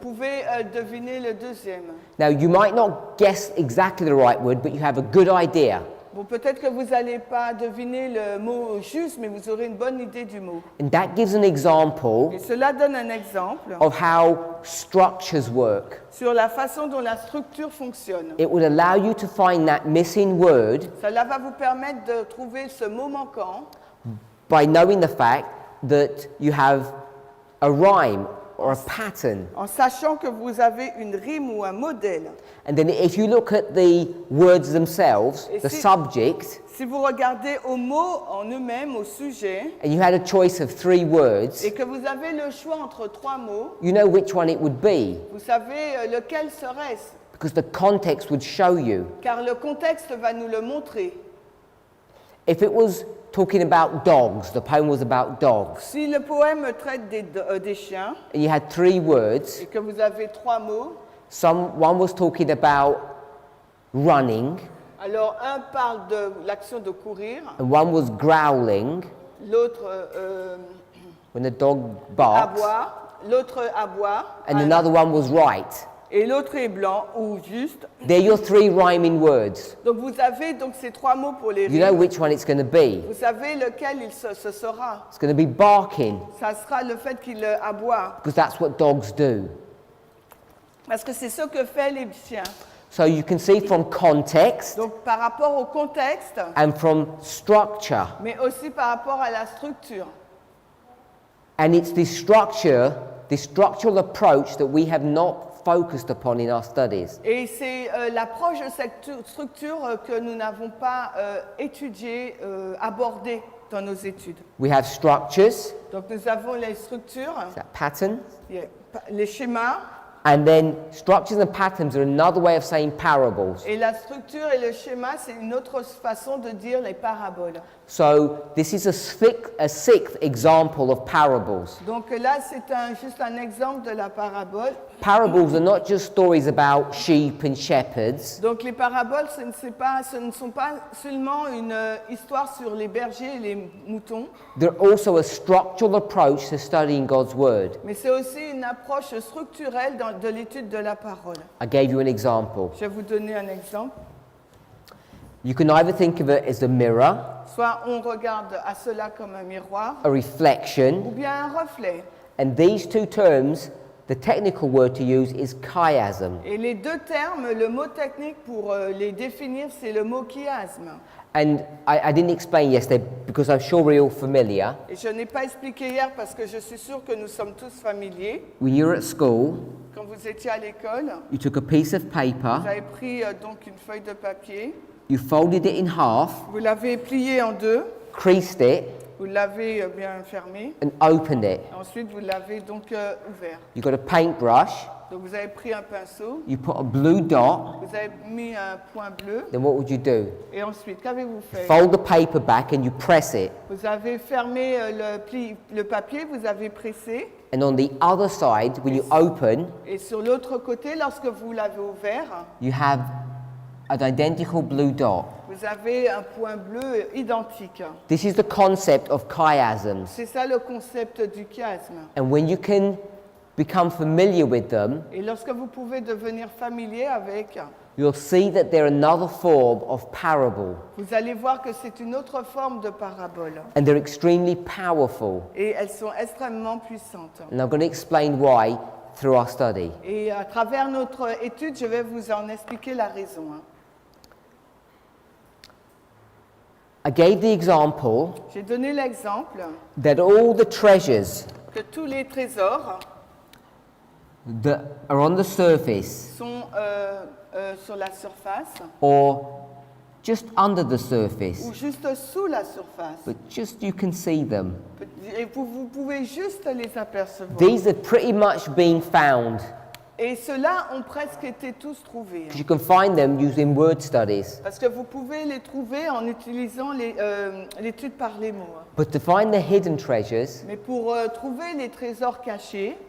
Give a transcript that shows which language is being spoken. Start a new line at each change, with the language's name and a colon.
French: pouvez deviner le deuxième.
English: Now, you might not guess exactly the right word, but you have a good idea.
French: Bon, peut-être que vous n'allez pas deviner le mot juste, mais vous aurez une bonne idée du mot.
English: And that gives an example
French: Et cela donne un exemple
English: of how structures work.
French: sur la façon dont la structure fonctionne.
English: It would allow you to find that missing word
French: Cela va vous permettre de trouver ce mot manquant
English: by knowing the fact that you have a rhyme or a pattern.
French: en sachant que vous avez une rime ou un modèle.
English: And then if you look at the words themselves,
French: Et
English: the
French: si-
English: subject,
French: Si vous regardez aux mots en eux-mêmes, au sujet,
English: and you had a choice of 3 words,
French: et que vous avez le choix entre 3 mots,
English: you know which one it would be,
French: vous savez lequel serait-ce?
English: because the context would show you.
French: car le contexte va nous le montrer.
English: If it was talking about dogs, the poem was about dogs,
French: Si le poème traite des chiens
English: and you had 3 words,
French: et que vous avez 3 mots,
English: one was talking about running,
French: alors un parle de l'action de courir,
English: and one was growling,
French: l'autre
English: when the dog barks,
French: aboie, l'autre aboie,
English: and another one was right.
French: et l'autre est blanc ou juste.
English: They're your 3 rhyming words.
French: Donc vous avez donc ces 3 mots pour les
English: You know
French: rimes.
English: which one it's going to be.
French: Vous savez lequel ce sera.
English: It's going to be barking,
French: Ça sera le fait qu'il aboie.
English: because that's what dogs do.
French: Parce que c'est ce que fait les chiens.
English: So you can see from context
French: Donc par rapport au contexte,
English: and from structure.
French: mais aussi par rapport à la structure.
English: And it's this structure, this structural approach that we have not focused upon in our studies.
French: Et c'est l'approche de cette structure que nous n'avons pas étudiée, abordée dans nos études.
English: We have structures,
French: Donc nous avons les structures,
English: that pattern,
French: les schémas,
English: and then structures and patterns are another way of saying parables.
French: et la structure et le schéma, c'est une autre façon de dire les paraboles.
English: So this is a sixth example of parables.
French: Donc là, c'est juste un exemple de la parabole.
English: Parables are not just stories about sheep and shepherds.
French: Donc les paraboles, ce ne sont pas seulement une histoire sur les bergers et les moutons,
English: They're also a structural approach to studying God's Word.
French: mais c'est aussi une approche structurelle de l'étude de la parole.
English: I gave you an example.
French: Je vais vous donner un exemple.
English: You can either think of it as a mirror,
French: Soit on regarde à cela comme un miroir,
English: a
French: ou
English: reflection,
French: bien un reflet.
English: and these 2 terms, the technical word to use is chiasm.
French: Et les 2 termes, le mot technique pour les définir, c'est le mot chiasme.
English: And I didn't explain yesterday because I'm sure we're all familiar.
French: Et je n'ai pas expliqué hier parce que je suis sûre que nous sommes tous familiers.
English: When you're at school,
French: Quand vous étiez à l'école,
English: you took a piece of
French: vous
English: paper,
French: avez pris donc une feuille de papier,
English: you folded it in half,
French: vous l'avez plié en 2,
English: creased it,
French: vous l'avez bien fermé,
English: and opened it.
French: ensuite vous l'avez donc ouvert.
English: You got a paintbrush,
French: Donc vous avez pris un pinceau,
English: you put a blue dot,
French: vous avez mis un point bleu,
English: then what would you do?
French: et ensuite, qu'avez-vous fait?
English: Fold the paper back and you press it.
French: Vous avez fermé le papier, vous avez pressé,
English: And on the other side, when you open,
French: et sur l'autre côté, lorsque vous l'avez ouvert,
English: you have an identical blue dot.
French: vous avez un point bleu identique.
English: This is the concept of chiasms.
French: C'est ça le concept du chiasme.
English: And when you can become familiar with them,
French: Et lorsque vous pouvez devenir familier avec,
English: you'll see that they're another form of parable.
French: vous allez voir que c'est une autre forme de parabole.
English: And they're extremely powerful.
French: Et elles sont extrêmement puissantes.
English: And I'm going to explain why through our study.
French: Et à travers notre étude, je vais vous en expliquer la raison.
English: I gave the example
French: J'ai donné l'exemple
English: that all the treasures
French: que tous les trésors
English: that are on the surface
French: sont sur la surface
English: or just under the
French: ou
English: surface,
French: juste sous la surface.
English: but just you can see them.
French: Et vous pouvez juste les apercevoir.
English: These are pretty much being found.
French: Et ceux-là ont presque été tous trouvés.
English: You can find them using word studies.
French: Parce que vous pouvez les trouver en utilisant l'étude par les mots.
English: But to find the hidden treasures,
French: Mais pour trouver les trésors cachés,